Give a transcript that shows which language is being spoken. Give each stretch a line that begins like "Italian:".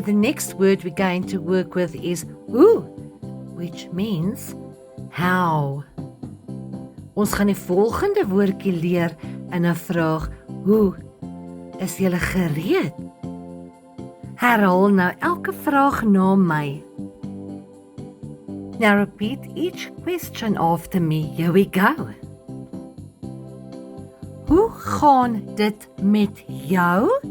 English: The next word we're going to work with is who, which means how.
Afrikaans: Ons gaan die volgende woordjie leer in 'n vraag. Hoe? Is julle gereed? Herhaal nou elke vraag na my.
English: Now repeat each question after me. Here we go.
Afrikaans: Hoe gaan dit met jou?